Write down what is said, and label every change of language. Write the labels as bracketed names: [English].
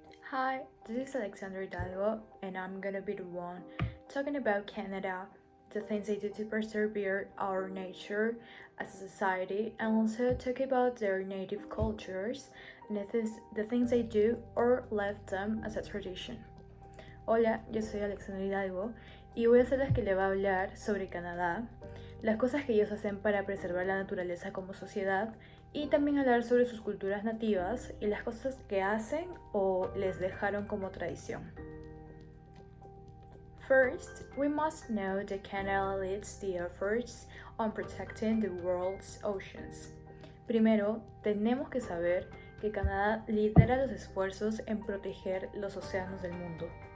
[English] Hi, this is Alexandra Hidalgo, and I'm gonna be the one talking about Canada, the things they do to preserve our nature as a society, and also talk about their native cultures and the things they do or left them as a tradition. [Spanish] Hola, yo soy Alexandra Hidalgo y voy a ser la que le va a hablar sobre Canadá, las cosas que ellos hacen para preservar la naturaleza como sociedad y también hablar sobre sus culturas nativas y las cosas que hacen o les dejaron como tradición. [English] First, we must know that Canada leads the efforts on protecting the world's oceans. [Spanish] Primero, tenemos que saber que Canadá lidera los esfuerzos en proteger los océanos del mundo.